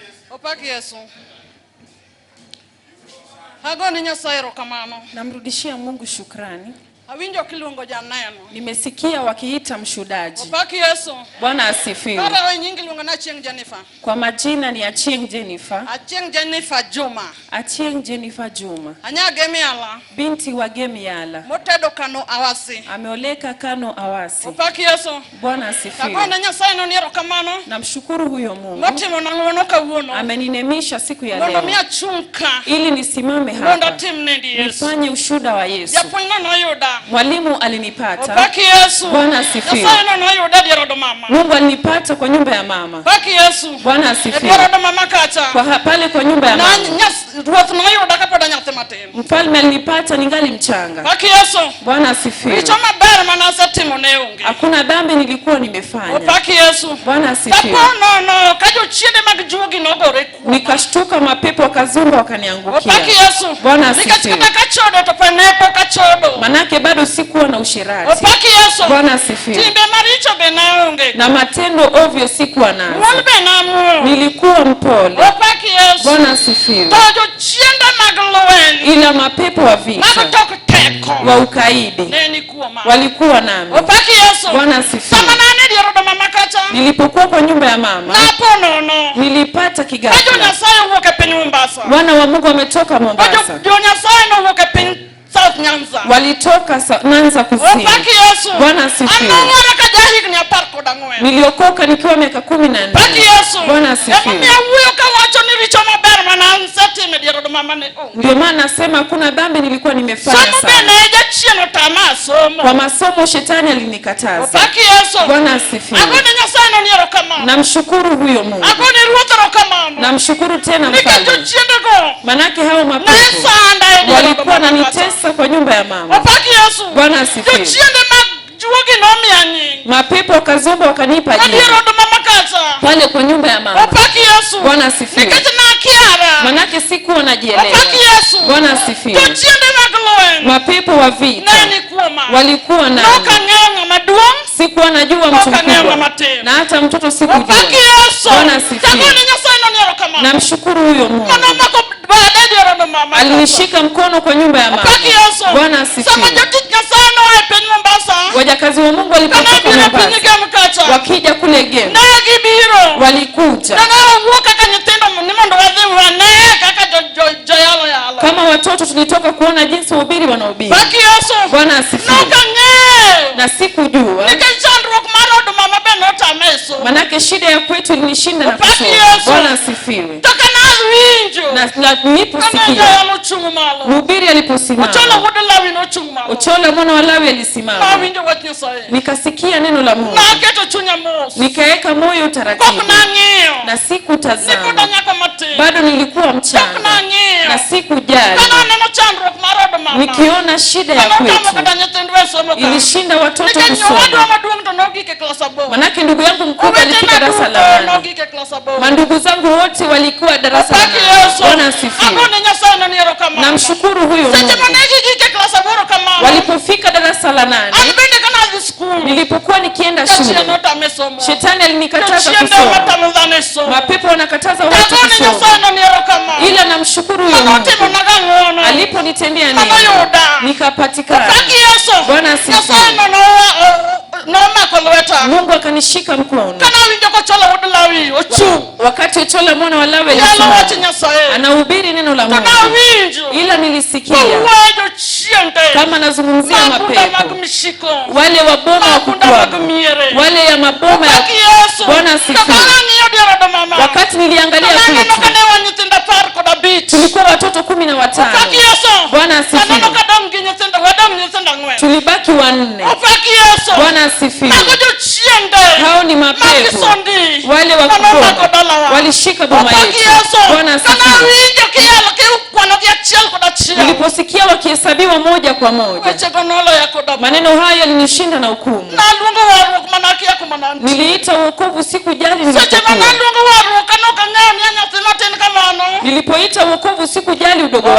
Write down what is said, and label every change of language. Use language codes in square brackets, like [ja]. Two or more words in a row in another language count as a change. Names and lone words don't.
[luo] Opaki Yesu. Hagoni Nyasaye erokamano. [sw] Namrudishia Mungu shukrani. [luo] Awinjo kiluongo ja Neno. [sw] Nimesikia wakiita mshudaji. [luo] Opaki Yesu. [sw] Bwana asifiwe. [luo] Kara we nyingi luongo na Achieng' Jennifer. [sw] Kwa majina ni Achieng' Jennifer. Achieng' Jennifer Juma. Achieng' Jennifer Juma. [luo] Anyage miala. [sw] Binti wa Gemiala. [luo] Motedo Kano Awasi. [sw] Ameoleka Kano Awasi. [luo] Opaki Yesu. [sw] Bwana asifiwe. [luo] Kagona Nyasaye no erokamano. [sw] Namshukuru huyo Mungu. [luo] Motimo nangono kawuono. [sw] Ameninemisha siku ya [luo] Mondo [sw] leo. [luo] mia chunka. [sw] Ili nisimame [luo] Mondo [sw] hapa. [luo] timne ndi Yesu. [sw] Nifanye ushuhuda wa Yesu. [luo] Japuonjna noyuda. [sw] Mwalimu alinipata. [luo] Opaki Yesu. [sw] Bwana asifiwe. [luo] Nyasaye no noyuda dierodo mama. [sw] Mungu alinipata kwa nyumba ya mama. [luo] Opaki Yesu. [sw] Bwana asifiwe. [luo] Dierodo mama kacha. [sw] Kwa pale kwa nyumba ya mama. [luo] Na ruoth noyuda kapoda nyathi matin. [sw] Mfalme alinipata ningali mchanga. [luo] Opaki Yesu. [sw] Bwana asifiwe. [luo] Richo maber manasetimo ne onge. [sw] Hakuna dhambi nilikuwa nimefanya. [luo] Opaki Yesu. [sw] Bwana asifiwe. [luo] No kajo chiende mag juogi nogore kuoma. [sw] Nikashtuka mapepo wakazumba wakaniangukia. [luo] Opaki Yesu. [sw] Bwana asifiwe. [luo] Nikachika kachodo to panepo kachodo. [sw] Manake bado sikuwa na usherati. [luo] Opaki Yesu. [sw] Bwana asifiwe. [luo] Timbe maricho be naonge. [sw] Na matendo ovyo sikuwa nazo. [luo] Wal be namuo. [sw] Nilikuwa mpole. [luo] Opaki Yesu. [sw] Bwana asifiwe. [luo] Tojo chiende mag lwen. [sw] Ila mapepo wa vita [luo] Magotok teko. [sw] wa ukaidi [luo] Neni kuoma. [sw] walikuwa nami. [luo] Opaki Yesu. [sw] Bwana asifiwe. [luo] Sama nane dierodo mama kacha. [sw] Nilipokuwa kwa nyumba ya mama [luo] Napo nono. [sw] nilipata [luo] Kajo [sw] kighafla. [luo] Nyasaye uwoke piny Mombasa. [sw] Wana wa Mungu wametoka Mombasa. [luo] Kajo Nyasaye no uwoke piny South Nyanza. [sw] Walitoka Nyanza kusini. [luo] Opaki Yesu. [sw] Bwana asifiwe. [luo] Anong'ora ka jahigni 14. [sw] Niliokoka nikiwa miaka 14. [luo] Opaki Yesu. [sw] Bwana asifiwe. [luo] Ema wuyo ka wacho ni richo maber manansetime dierodo mama ne onge. [sw] Ndio maana nasema hakuna dhambi nilikuwa nimefanya [luo] Somo [sw] sana. [luo] bene jachieno tama somo. [sw] Kwa masomo shetani alinikataza. [luo] Opaki Yesu. [sw] Bwana asifiwe. [luo] Agone Nyasaye no erokamano. [sw] Namshukuru huyo Mungu. [luo] Agone ruoth erokamano. [sw] Namshukuru tena [luo] Nikech [sw] mfalme. [luo] chiende go. [sw] Manake hao mapepo [luo] Nesanda [sw] walikuwa wananitesa kwa nyumba ya mama. [luo] Opaki Yesu. [sw] Bwana asifiwe. [luo] Chiende mag juogi nomiya nying. [sw] Mapepo wakazumba wakanipa jina. [luo] Adierodo mama kacha. [sw] Pale kwa nyumba ya mama. [luo] Opaki Yesu. [sw] Bwana asifiwe. [luo] Nikech nakiara. [sw] Manake sikuwa najielewa. [luo] Opaki Yesu. [sw] Bwana asifiwe. [luo] Chiende mag lwen. [sw] Mapepo wa vita [luo] Neni kuoma. [sw] walikuwa nami. [luo] Nokang'eyo maduong'. [sw] Sikuwa najua mtu [luo] Nokang'eyo [sw] mkubwa. [luo] matin. [sw] Na hata mtoto sikujua. [luo] Opaki Yesu. [sw] Bwana asifiwe. [luo] Agone Nyasaye no erokamano. [sw] Namshukuru huyo Mungu. [luo] Manomako bade dierodo mama. [sw] Alinishika mkono kwa nyumba ya mama. [luo] Opaki Yesu. [sw] Bwana asifiwe. [luo] Sama jotich Nyasaye no e piny Mombasa. [sw] Wajakazi wa Mungu walipotoka [luo] Kanabiro piny Mombasa Gem kacha. [sw] wakija kule Gem [luo] Ne gibiro. [sw] walikuja [luo] Ne owuok kaka nyithindo ni mondo wadhi wane kaka joyalo yalo. [sw] kama watoto. Tulitoka kuona jinsi wahubiri wanahubiri. [luo] Opaki Yesu. [sw] Bwana asifiwe. [luo] Nokang'eyo. [sw] Na sikujua [luo] Nikech chandruok mar od mama be notame e somo. [sw] manake shida ya kwetu ilinishinda na [luo] Opaki [sw] kusoma. Yesu. Bwana asifiwe. [luo] To kanawinjo. [sw] Na [luo] Kane [sw] niliposikia [luo] joyalo ochung' malo. [sw] mhubiri aliposimama, [luo] Ocholo wuod Lawi nochung' malo. [sw] Ochola mwana wa Lawi alisimama, [luo] Nawinjo wach Nyasaye. [sw] nikasikia neno la Mungu, [luo] Naketo chunya mos. [sw] nikaweka moyo [luo] Kok [sw] taratibu [luo] nang'iyo. [sw] na sikutazama. [luo] Nipod anyako matin. [sw] Bado nilikuwa [luo] Kok [sw] mchanga [luo] nang'iyo. [sw] na sikujali. [luo] Kane aneno chandruok mar od mama. [sw] Nikiona shida ya [luo] Kanotamo [sw] kwetu [luo] kata nyithindwa e somo ka. [sw] ilishinda watoto [luo] Nikech nyawadwa [sw] kusoma, [luo] maduong' to nogik e klas 8. [sw] manake ndugu yangu mkubwa alifika [luo] Owetena [sw] darasa [luo] duto [sw] la 8. [luo] nogik e klas 8. [sw] Mandugu zangu wote walikuwa darasa la [luo] Opaki 8. Yesu. [sw] Bwana asifiwe. [luo] Agone Nyasaye no erokamano. [sw] Namshukuru huyo [luo] Seche [sw] Mungu. [luo] mane gigik e klas 8 kamano. [sw] Walipofika darasa la 8, [luo] An bende kanadhi skul. [sw] nilipokuwa nikienda [luo] Jachien [sw] shule, [luo] notame somo. [sw] shetani alinikataza [luo] Jachien [sw] kusoma. [luo] notamo dhano e somo. [sw] Mapepo wanakataza watu [luo] Agone Nyasaye [sw] kusoma. [luo] no erokamano. [sw] Ila namshukuru huyo [luo] Anotimo [sw] Mungu. [luo] naga ng'wono. [sw] Aliponitendea [luo] Mama [sw] neno, [luo] yuda. [sw] nikapatikana. [luo] Opaki Yesu. [sw] Bwana asifiwe. [luo] Nyasaye no nomako lweta. [sw] Mungu akanishika mkono. [luo] Kana winjo kocholo wuod Lawi ochung'. [sw] Wakati Ochola mwana wa Lawi [luo] Yalo wach [sw] alisimama [luo] Nyasaye. [sw] anahubiri neno la Mungu, [luo] Kana winjo. [sw] ila nilisikia [luo] Wajo chiende. [sw] kama nazungumzia [luo] Mabunda mag [sw] mapepo, [luo] mishiko. [sw] wale wa boma wa [luo] Mabunda mag [sw] kukwama, [luo] miere. [sw] wale ya maboma ya... [luo] Opaki Yesu. [sw] Bwana asifiwe. [luo] Kanang'iyo dierodo mama. [sw] Wakati niliangalia [luo] Kananeno [sw] kwetu [luo] kane wan nyithindo 15. [sw] tulikuwa watoto 15. [luo] Opaki Yesu. [sw] Bwana asifiwe. [luo] Kaneno kadong' gi nyithindo, wadong' nyithindo 4. [sw] Tulibaki 4. [luo] Opaki Yesu. [sw] Bwana asifiwe. [luo] Mago jochiende. [sw] Hao ni mapepo [luo] Magisondi. [sw] wale wa [luo] Kanomako [sw] kuboma [luo] dalawa. [sw] walishika boma [luo] Opaki [sw] yetu. Yesu. Bwana asifiwe. [luo] Kanawinjo kiyalo kiukwano gi achiel kod achiel. [sw] Niliposikia wakihesabiwa moja kwa moja, [luo] Wechego noloya koda. [sw] maneno hayo yalinishinda na hukumu. [luo] Naluongo warruok manakia kuma nantie. [sw] Niliita wokovu sikujali [luo] Seche [sw] nilipokuwa. [luo] manaluongo warruok kanokang'eyo ni nyathi matin kamano. [sw] Nilipoita wokovu sikujali udogo wangu.